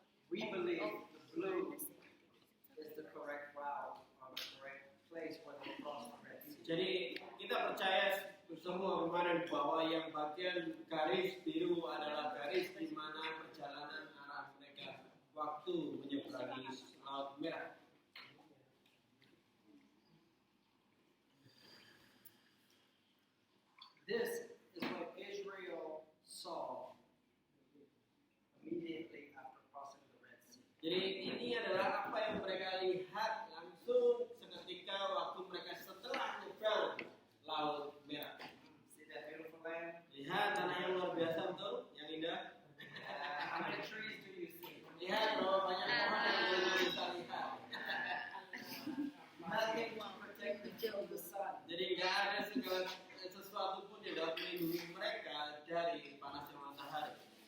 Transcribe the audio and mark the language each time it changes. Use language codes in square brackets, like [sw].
[en] We believe the blue is the correct route or the correct place where they crossed the Red Sea. [id] Jadi kita percaya semua kemarin bahwa yang bagian garis biru adalah garis di mana perjalanan arah mereka waktu menyeberangi Laut Merah. [en] This is what Israel saw immediately after crossing the Red Sea. [id] Jadi ini adalah apa yang mereka lihat langsung seketika waktu mereka setelah menyeberang Laut Merah. [en] See that beautiful land? [id] Lihat tanah yang luar biasa, betul? Yang indah. [en] How many trees do you see? [id] Lihat berapa banyak pohon yang bisa lihat. [en] Nothing to protect them from the sun. [id] Jadi tidak ada segala sesuatu pun yang dapat melindungi mereka dari panasnya matahari.